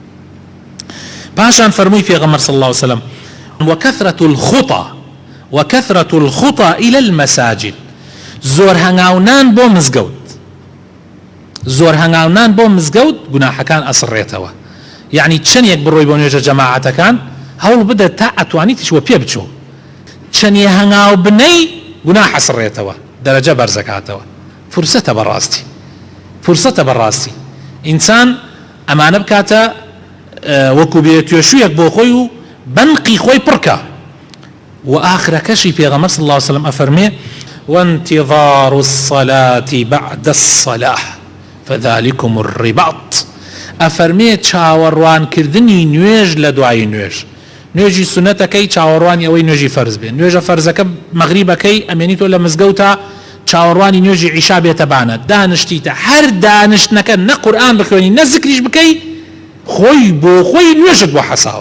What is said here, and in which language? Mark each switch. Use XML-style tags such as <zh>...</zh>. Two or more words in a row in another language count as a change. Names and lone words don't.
<ckb>پاشان فەرمووی پێغەمبەر</ckb> <ar>صلی الله عليه وسلم وكثرة الخطى إلى المساجد</ar> <ckb>زۆر هەنگاونان بۆ مزگەوت زۆر هەنگاونان بۆ مزگەوت گوناحەکان ئەسڕێتەوە یعنی چەندێک بڕۆی بۆ نوێژە جەماعەتەکان هەوڵ بدە تا ئەتوانیتیشوە پێ بچۆ چەندێ هەنگاو بنەی گوناح ئەسڕێتەوە دەرەجە بەرزەکاتەوە فرسەتە بەڕاستی ئینسان ئەمانە بکاتە وەکو بێ توێشوویەک بۆ خۆی و بەنقی خۆی پڕکە و ئاخرەکەشی پێغەمبەر</ckb> <ar>صلی الله عليه وسلم</ar> <ckb>ئەفەرمێ</ckb> <ar>وانتظار الصلاة بعد الصلاة فذلكم الرباط</ar> <ckb>ئەفەرمێ چاوەڕوانکردنی نوێژ لە دوای نوێژی سونەتەکەی چاوەڕوانی ئەوەی نوێژی فەرز بێ، نوێژە فەرزەکە مەغریبەکەی ئەمێنی تۆ لە مزگەوتە چاوەڕوانی نوێژی عیشا بێتە بانە، دانیشتیتە هەر دانیشتنەکە نە قورئان بخوێنی نە زیکریش بکەی خۆی بۆ خۆی نوێژت بۆ حەساوە.</ckb>